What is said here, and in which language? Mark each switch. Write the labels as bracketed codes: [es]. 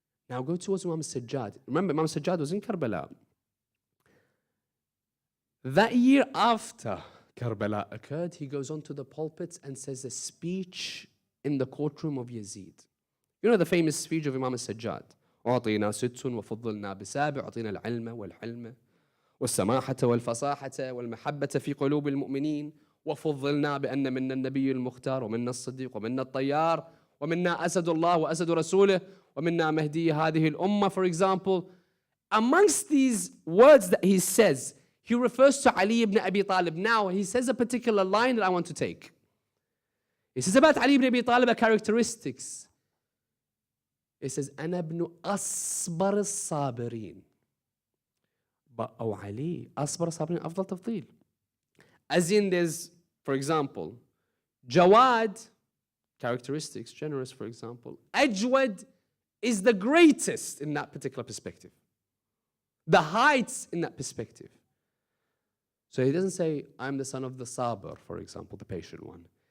[en] Now go towards Imam Sajjad. Remember, Imam Sajjad was in Karbala. That year after Karbala occurred, he goes onto the pulpit and says a speech in the courtroom of Yazid. You know the famous speech of Imam Sajjad. [ar] أعطينا ست وفضلنا بسابع أعطينا العلم والحلم والسماحة والفصاحة والمحبة في قلوب المؤمنين وفضلنا بأن منا النبي المختار ومنا الصديق ومنا الطيار ومنا أسد الله وأسد رسوله ومنا مهدي هذه الأمة. [en] For example, amongst these words that he says, he refers to Ali ibn Abi Talib. Now, he says a particular line that I want to take. He says about Ali ibn Abi Talib characteristics. He says, [ar] أنا ابن أصبر الصابرين. [en] But [ar] أو علي أصبر الصابرين أفضل تفضيل. [en] As in there's, for example, Jawad, characteristics, generous, for example. Ajwad is the greatest in that particular perspective. The heights in that perspective. So he doesn't say, I'm the son of the Sabr, for example, the patient one.